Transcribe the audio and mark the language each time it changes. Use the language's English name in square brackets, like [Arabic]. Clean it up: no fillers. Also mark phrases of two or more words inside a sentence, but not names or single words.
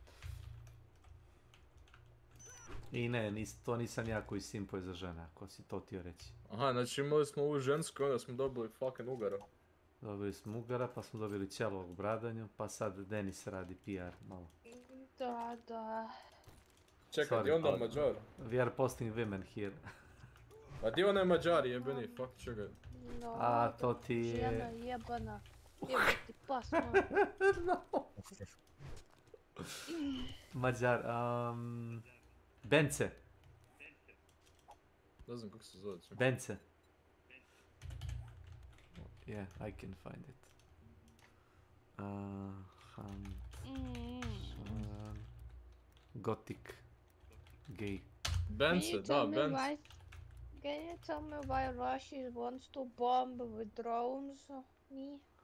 [Croatian] I ne, to nisam ja koji simpuje za žene, ako si to htio reći. Aha, znači imali smo ovu žensku, onda smo dobili fucking Ugara. Dobili smo Ugara, pa smo dobili Ćelovog u bradanju, pa sad Denis radi PR malo. Da. Čekaj, gdje onda Mađar? [English] We are posting women here. [Croatian] A gdje ona je Mađar jebeni, fuck, čekaj. A, to ti je... Žena jebana. Jebati pas, Mađar, Bence. Ne znam kako se zove. [English] Bence. Yeah, I can find it. Gothic. Gay. [Croatian] Bence, da, Bence. [English] Can you tell me why Russia wants to bomb with drones me?